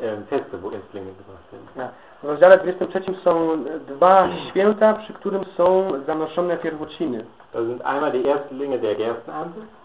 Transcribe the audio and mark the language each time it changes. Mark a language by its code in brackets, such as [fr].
[de] Feste, wo Erstlinge gebracht werden. [pl] W rozdziale 23 są dwa święta, przy którym są zanoszone pierwociny. [de] To sind einmal die Erstlinge der Gerstenernte.